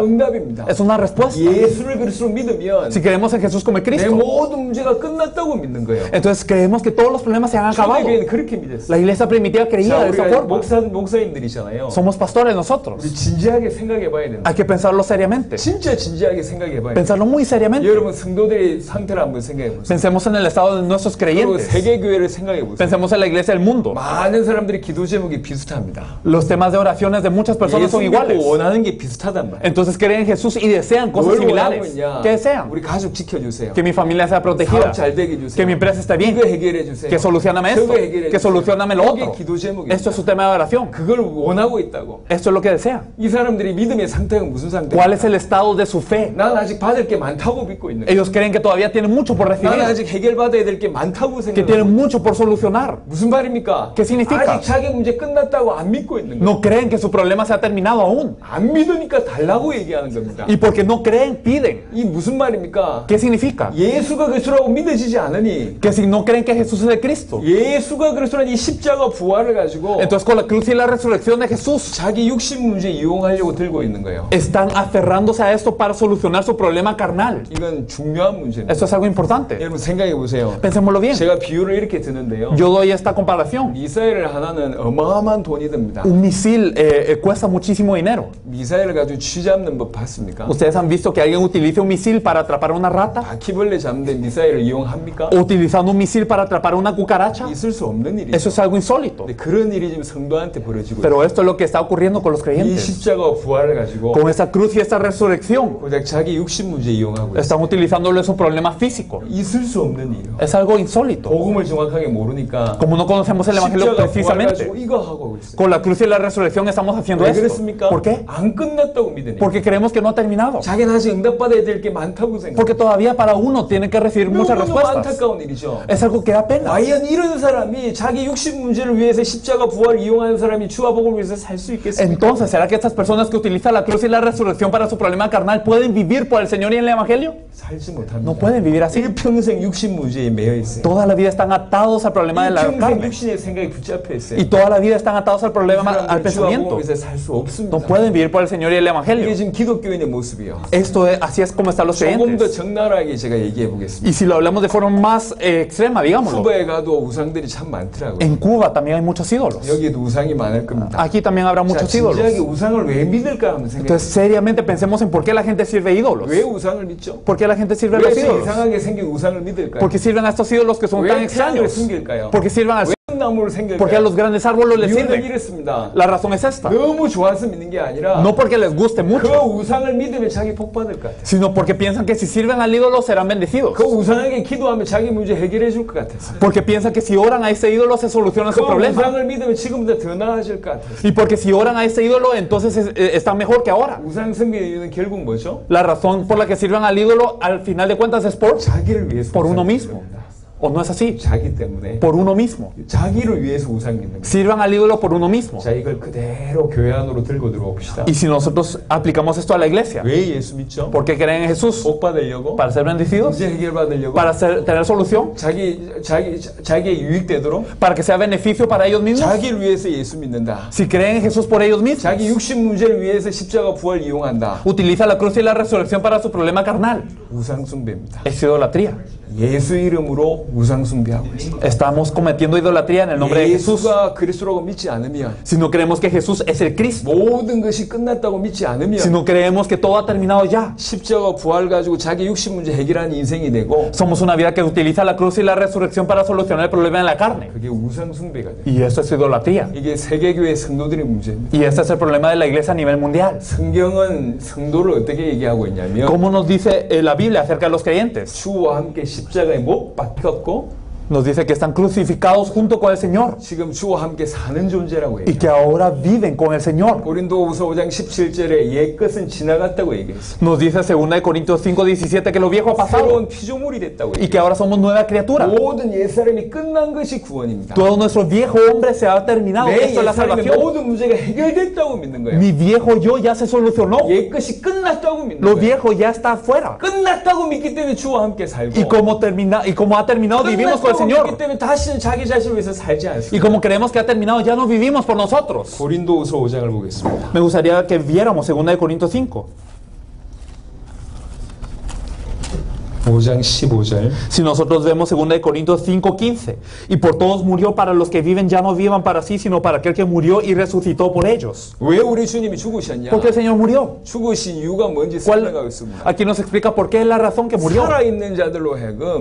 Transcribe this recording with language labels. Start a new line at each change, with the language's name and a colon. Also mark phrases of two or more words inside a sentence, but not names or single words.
Korean: 응답입니다.
Spanish: Es una respuesta.
Korean: 예수를 그리스도로 믿으면
Spanish: Si creemos en Jesús como el
Korean: 내
Spanish: Cristo,
Korean: 모든 문제가 끝났다고 믿는 거예요.
Spanish: entonces creemos que todos los problemas se han acabado.
Korean: 초대교회는 그렇게 믿었어요.
Spanish: La iglesia primitiva creía
Korean: 자,
Spanish: de esa
Korean: 우리가
Spanish: forma.
Korean: 목사님들이잖아요.
Spanish: Somos pastores nosotros.
Korean: 우리 진지하게 생각해 봐야 된다.
Spanish: Hay que pensarlo seriamente.
Korean: 진짜 진지하게 생각해 봐야 된다.
Spanish: Pensarlo muy seriamente.
Korean: 여러분 성도들의 상태를 한번 생각해 보세요.
Spanish: Pensemos en el estado de nuestros
Korean: 그리고
Spanish: creyentes.
Korean: 세계교회를 생각해 보세요.
Spanish: Pensemos en la iglesia del mundo.
Korean: 많은 사람들이 기도 제목이 비슷합니다.
Spanish: Los temas de oraciones de muchas personas son
Korean: 예수
Spanish: iguales.
Korean: 믿고 원하는 게 비슷하단 말이에요.
Spanish: Entonces creen en Jesús y desean cosas
Korean: 뭘 원하고
Spanish: similares.
Korean: 있냐?
Spanish: ¿Qué desean?
Korean: 우리 가족 지켜주세요.
Spanish: Que mi familia sea protegida.
Korean: 사업 잘 되게 해주세요.
Spanish: Que mi empresa esté bien.
Korean: 이거 해결해 주세요.
Spanish: Que solucioname esto.
Korean: 저거 해결해
Spanish: Que
Korean: 주세요.
Spanish: solucioname lo
Korean: 이게
Spanish: otro.
Korean: 기도 제목입니다.
Spanish: Esto es su tema de oración.
Korean: 그걸 원하고 있다고.
Spanish: Esto es lo que desean.
Korean: 이 사람들이 믿음의 상태가 무슨 상태입니까?
Spanish: ¿Cuál es el estado de su fe?
Korean: 난 아직 받을 게 많다고 믿고 있는 거예요.
Spanish: Ellos creen que todavía tienen mucho por recibir,
Korean: 나는 아직 해결받아야 될 게 많다고
Spanish: que tienen
Korean: 생각해요.
Spanish: mucho por solucionar.
Korean: 무슨 말입니까?
Spanish: ¿Qué significa?
Korean: 아직 자기 문제 끝났다고 안 믿고 있는 거예요.
Spanish: No creen que su problema se ha terminado aún.
Korean: 안 믿으니까 달라고 얘기하는 겁니다.
Spanish: Y porque no creen, piden.
Korean: 이 무슨 말입니까?
Spanish: ¿Qué significa?
Korean: 예수가 그리스도라고 믿어지지 않으니
Spanish: Que si no creen que Jesús es el Cristo.
Korean: 예수가 그리스도라는 이 십자가 부활을 가지고
Spanish: Entonces con la cruz y la resurrección de Jesús
Korean: 자기 육신 문제 이용하려고 들고 있는 거예요.
Spanish: están aferrándose a esto para solucionar su problema carnal.
Korean: 이건 중요한 문제입니다.
Spanish: Esto es algo importante.
Korean: 여러분 생각해 보세요.
Spanish: Pensémoslo bien.
Korean: 제가 비유를 이렇게 드는데요.
Spanish: Yo doy esta comparación.
Korean: 미사일 하나는 어마어마한 돈이 듭니다.
Spanish: Un misil cuesta muchísimo dinero.
Korean: 미사일을 가지고 쥐 잡는 법 봤습니까?
Spanish: ¿Ustedes han visto que alguien utilice un misil para atrapar a una rata?
Korean: 바퀴벌레 잡는데 미사일을 이용합니까?
Spanish: ¿O utilizando un misil para atrapar a una cucaracha?
Korean: 있을 수 없는 일이죠.
Spanish: Eso es algo insólito.
Korean: 근데 그런 일이 지금 성도한테 벌어지고 있어요.
Spanish: Pero esto es lo que está ocurriendo con los
Korean: 이
Spanish: creyentes.
Korean: 십자가 부활을 가지고
Spanish: Con esta cruz y esta resurrección
Korean: 고작 자기 육신 문제 이용하고 있어요.
Spanish: están utilizándolo en su problema físico.
Korean: 있을 수 없는 일이요.
Spanish: Es algo insólito.
Korean: 복음을 정확하게 모르니까
Spanish: Como no conocemos el evangelio
Korean: 십자가 부활 가지고
Spanish: precisamente,
Korean: 이거 하고 있어요.
Spanish: con la cruz y la resurrección estamos haciendo
Korean: 왜
Spanish: esto.
Korean: 그랬습니까?
Spanish: ¿Por qué?
Korean: 안 끝났다고 믿으니.
Spanish: Porque creemos que no ha terminado.
Korean: 자기는 아직 응답받아야 될 게 많다고 생각해요.
Spanish: Porque todavía para uno tiene que recibir muchas
Korean: 너무너무
Spanish: respuestas.
Korean: 안타까운 일이죠.
Spanish: Es algo que da pena.
Korean: 과연 이런 사람이 자기 육신 문제를 위해서 십자가 부활 이용하는 사람이 주와 복음을 위해서 살 수 있겠습니까?
Spanish: Entonces, ¿será que estas personas que utilizan la cruz y la resurrección para su problema carnal pueden vivir por el Señor y el Evangelio?
Korean: 살지 못합니다.
Spanish: No pueden vivir así.
Korean: 일평생 육신 문제에 매여 있어요.
Spanish: Toda la vida están atados al problema de la
Korean: 일평생
Spanish: carne.
Korean: 육신의 생각에 붙잡혀 있어요.
Spanish: Y toda la vida están atados al problema, al
Korean: 주와 복음을
Spanish: pensamiento.
Korean: 위해서 살 수 없습니다.
Spanish: No pueden vivir por el Señor y el
Korean: 이게
Spanish: Evangelio.
Korean: 지금 기독교인의 모습이요.
Spanish: Así es como están los
Korean: 조금 더
Spanish: creyentes.
Korean: 적나라하게 제가 얘기해 보겠습니다.
Spanish: Y si lo hablamos de forma más extrema, digámoslo.
Korean: 쿠바에 가도 우상들이 참 많더라고요.
Spanish: En Cuba también hay muchos ídolos.
Korean: 여기도 우상이 많을 겁니다.
Spanish: Aquí también habrá
Korean: 자,
Spanish: muchos
Korean: 진지하게
Spanish: ídolos.
Korean: 우상을 왜 믿을까 하면 생각해요.
Spanish: Entonces, seriamente pensemos en por qué la gente sirve ídolos.
Korean: 왜 우상을 믿죠?
Spanish: ¿Por qué la gente sirve a
Korean: 왜
Spanish: los
Korean: 이렇게
Spanish: ídolos?
Korean: 이상하게 생긴 우상을 믿을까요?
Spanish: ¿Por qué sirven a estos ídolos que son
Korean: 왜
Spanish: tan
Korean: 태양을
Spanish: extraños?
Korean: 숨길까요?
Spanish: ¿Por qué sirven al
Korean: 왜 나무를 생길까요?
Spanish: ¿Por qué a los grandes árboles les
Korean: 이유는
Spanish: sirven?
Korean: 이렇습니다.
Spanish: La razón es esta.
Korean: 너무 좋아서 믿는 게 아니라
Spanish: No porque les guste
Korean: 그
Spanish: mucho,
Korean: 우상을 믿으면 자기 복 받을 것 같아요.
Spanish: sino porque piensan que si sirven al ídolo serán bendecidos.
Korean: 그 우상에게 기도하면 자기 문제 해결해 줄 것 같아서.
Spanish: Porque piensan que si oran a ese ídolo se soluciona
Korean: 그
Spanish: su problema.
Korean: 우상을 믿으면 지금보다 더 나아질 것 같아서.
Spanish: Y porque si oran a ese ídolo entonces están mejor que ahora.
Korean: 우상 섬기는 이유는 결국 뭐죠?
Spanish: La razón por la que sirven al ídolo al final de cuentas es
Korean: 자기를 위해서
Spanish: por uno
Korean: 우상
Spanish: mismo.
Korean: 믿습니다.
Spanish: ¿O no es así?
Korean: 자기 때문에
Spanish: Por uno mismo.
Korean: 자기를 위해서 우상 믿는 거예요.
Spanish: Sirvan al ídolo por uno mismo.
Korean: 자, 이걸 그대로 교회 안으로 들고 들어옵시다.
Spanish: Y si nosotros aplicamos esto a la iglesia,
Korean: 왜 예수 믿죠?
Spanish: ¿por qué creen en Jesús?
Korean: 복 받으려고?
Spanish: ¿Para ser bendecidos?
Korean: 문제 해결 받으려고?
Spanish: ¿Para tener solución?
Korean: 자기의 유익되도록?
Spanish: ¿Para que sea beneficio para ellos mismos?
Korean: 자기를 위해서 예수 믿는다.
Spanish: Si creen en Jesús por ellos mismos,
Korean: 자기 육신 문제를 위해서 십자가 부활 이용한다.
Spanish: utiliza la cruz y la resurrección para su problema carnal.
Korean: 우상 숭배입니다.
Spanish: Es idolatría.
Korean: 예수 이름으로 우상 숭배하고 있습니다.
Spanish: Estamos cometiendo idolatría en el nombre de Jesús.
Korean: 예수가 그리스도라고 믿지 않으면,
Spanish: Si no creemos que Jesús es el Cristo,
Korean: 모든 것이 끝났다고 믿지
Spanish: si
Korean: 않으면
Spanish: no creemos que todo ha terminado ya,
Korean: 십자가 부활 가지고 자기 육신 문제 해결하는 인생이 되고
Spanish: somos una vida que utiliza la cruz y la resurrección para solucionar el problema de la carne.
Korean: 그게 우상 숭배가 돼요.
Spanish: Y eso es idolatría.
Korean: 이게 세계교회 성도들의 문제입니다.
Spanish: Y ese es el problema de la iglesia a nivel mundial.
Korean: 성경은 성도를 어떻게 얘기하고 있냐면
Spanish: ¿Cómo nos dice la Biblia acerca de los creyentes?
Korean: 주와 함께 십자가에 못 박혔고
Spanish: Nos dice que están crucificados junto con el Señor
Korean: 지금 주와 함께 사는 존재라고
Spanish: y
Korean: 얘기해요.
Spanish: que ahora viven con el Señor.
Korean: 고린도후서 5장 17절에 옛것은 지나갔다고 얘기했어요.
Spanish: Nos dice 2 Corintios 5:17 que lo viejo ha pasado
Korean: 새로운 피조물이 됐다고
Spanish: y
Korean: 얘기해요.
Spanish: que ahora somos nueva criatura.
Korean: 모든 옛사람이 끝난 것이 구원입니다.
Spanish: Todo nuestro viejo hombre se ha terminado.
Korean: 내
Spanish: Esto es la
Korean: 옛사람의
Spanish: salvación.
Korean: 모든 문제가 해결됐다고 믿는 거예요.
Spanish: Mi viejo yo ya se solucionó.
Korean: 옛것이 끝났다고 믿는
Spanish: Lo
Korean: 거예요.
Spanish: viejo ya está afuera.
Korean: 끝났다고 믿기 때문에 주와 함께 살고
Spanish: Y como ha terminado, vivimos con el
Korean: 끝났다고 믿기
Spanish: Señor.
Korean: 때문에 다시는 자기 자신을 위해서 살지
Spanish: Y
Korean: 않습니다.
Spanish: como creemos que ha terminado, ya no vivimos por nosotros.
Korean: 고린도후서 5장을 보겠습니다.
Spanish: Me gustaría que viéramos 2 Corintios 5.
Korean: 5장 15절.
Spanish: Si nosotros vemos 2 Corintios 5:15, y por todos murió para los que viven, ya no vivan para sí, sino para aquel que murió y resucitó por ellos.
Korean: 왜 우리 주님이 죽으셨냐?
Spanish: ¿Por qué el Señor murió?
Korean: 죽으신 이유가 뭔지
Spanish: ¿Cuál?
Korean: 설명하고 있습니다.
Spanish: Aquí nos explica por qué es la razón que murió.
Korean: 살아있는 자들로 하여금